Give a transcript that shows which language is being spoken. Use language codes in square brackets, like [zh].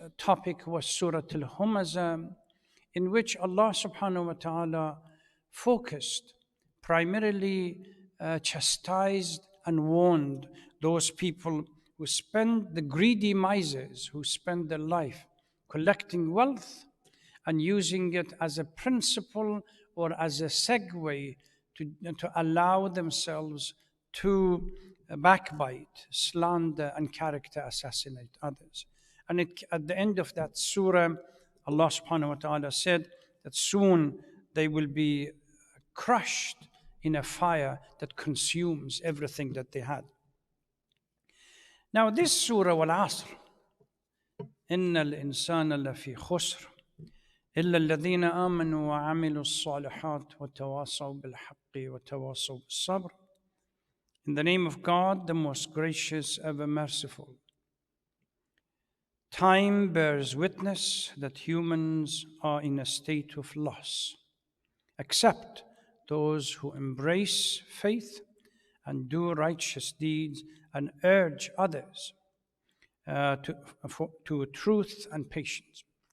[en] topic was Surah al-Humazah, in which Allah subhanahu wa ta'ala focused, primarily chastised and warned those people who spend, the greedy misers, who spend their life collecting wealth and using it as a principle or as a segue to allow themselves to backbite, slander, and character assassinate others. And at the end of that surah, Allah subhanahu wa ta'ala said that soon they will be crushed in a fire that consumes everything that they had. Now this surah, al-Asr, [ar] إن الإنسان لفي خسر إلا الذين آمنوا وعملوا الصالحات وتواصوا بالحق وتواصوا بالصبر. [en] In the name of God, the most gracious, ever merciful. Time bears witness that humans are in a state of loss, except those who embrace faith and do righteous deeds and urge others to truth and patience.